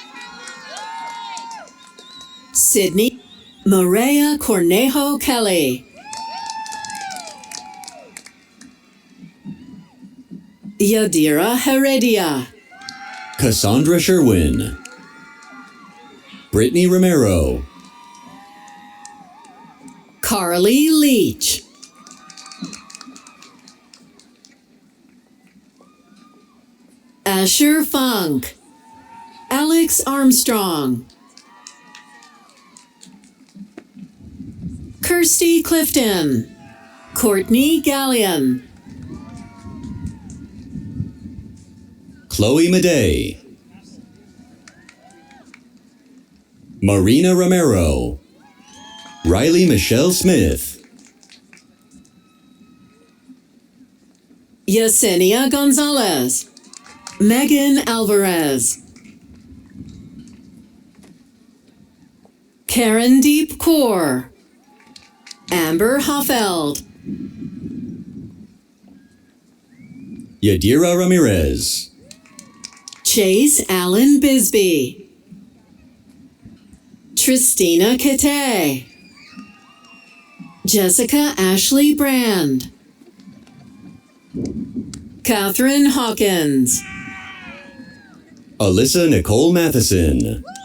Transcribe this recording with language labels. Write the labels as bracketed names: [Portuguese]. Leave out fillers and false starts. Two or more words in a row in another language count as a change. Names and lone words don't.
[English] Sydney Maria Cornejo Kelly. Yadira Heredia. Cassandra Sherwin. Brittany Romero. Carly Leach. Asher Funk. Alex Armstrong. Kirsty Clifton. Courtney Gallion. Chloe Madej. Marina Romero. Riley Michelle Smith. Yesenia Gonzalez. Megan Alvarez. Karen Deep Core. Amber Hoffeld. Yadira Ramirez. Chase Allen Bisbee. Tristina Kate. Jessica Ashley Brand. Catherine Hawkins. Alyssa Nicole Matheson.